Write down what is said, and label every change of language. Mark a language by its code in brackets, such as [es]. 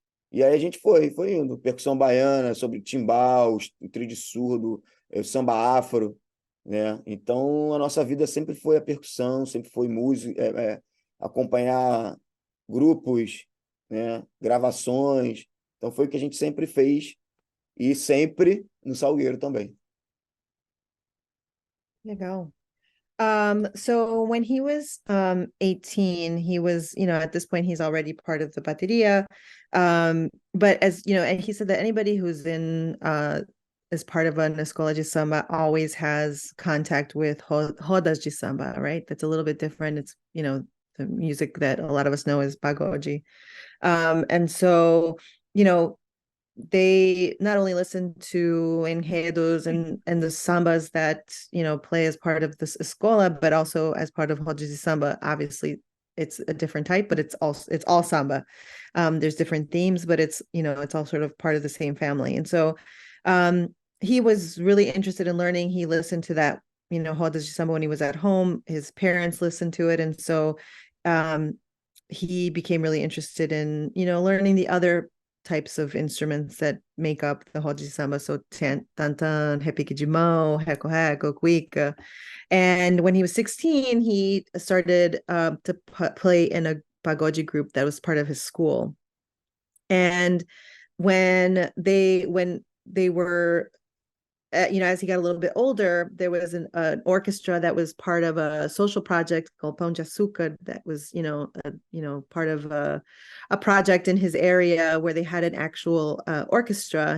[pt] E aí a gente foi indo. Percussão baiana, sobre timbal, o trio de surdo, o samba afro, né? Então a nossa vida sempre foi a percussão, sempre foi música, acompanhar grupos, né? Gravações. Então foi o que a gente sempre fez e sempre no Salgueiro também. Legal. [en] So when he was 18, he was, at this point he's already part of the bateria. But as and he said that anybody who's in as part of an escola de samba always has contact with rodas de samba, right? That's a little bit different. It's, the music that a lot of us know is pagode. And so, you know, they not only listen to enredos and the sambas that play as part of this escola, but also as part of rodas de samba. Obviously, it's a different type, but it's all samba. There's different themes, but it's all sort of part of the same family. And so, he was really interested in learning. He listened to that rodas de samba when he was at home. His parents listened to it, and so he became really interested in learning the other types of instruments that make up the roda de samba. So tantan, repique de mão, reco-reco, cuica. And when he was 16, he started to play in a pagode group that was part of his school. And when they were as he got a little bit older, there was an orchestra that was part of a social project called Pão de Açúcar that was, part of a project in his area where they had an actual orchestra.